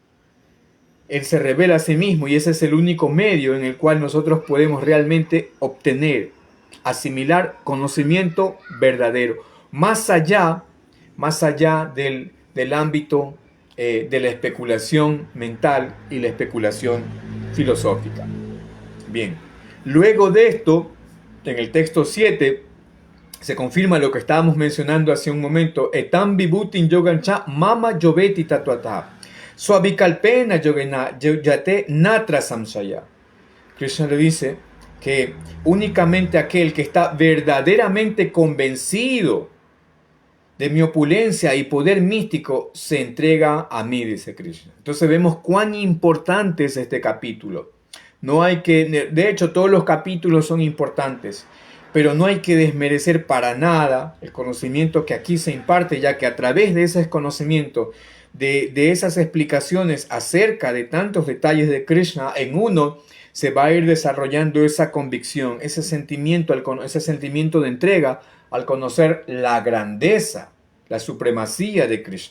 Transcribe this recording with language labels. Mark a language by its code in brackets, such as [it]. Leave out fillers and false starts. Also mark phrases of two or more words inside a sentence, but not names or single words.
[es] a sí mismo, y ese es el único medio en el cual nosotros podemos realmente obtener, asimilar conocimiento verdadero, más allá del ámbito de la especulación mental y la especulación filosófica. Bien, luego de esto, en el texto 7, se confirma lo que estábamos mencionando hace un momento. [sa] Etam vibhutin yogancha mama yoveti tatuata. Suavikalpena yate natra samsaya. [es] Krishna le dice que únicamente aquel que está verdaderamente convencido de mi opulencia y poder místico se entrega a mí, dice Krishna. Entonces vemos cuán importante es este capítulo. De hecho, todos los capítulos son importantes, pero no hay que desmerecer para nada el conocimiento que aquí se imparte, ya que a través de ese conocimiento, de esas explicaciones acerca de tantos detalles de Krishna, en uno se va a ir desarrollando esa convicción, ese sentimiento de entrega al conocer la grandeza, la supremacía de Krishna.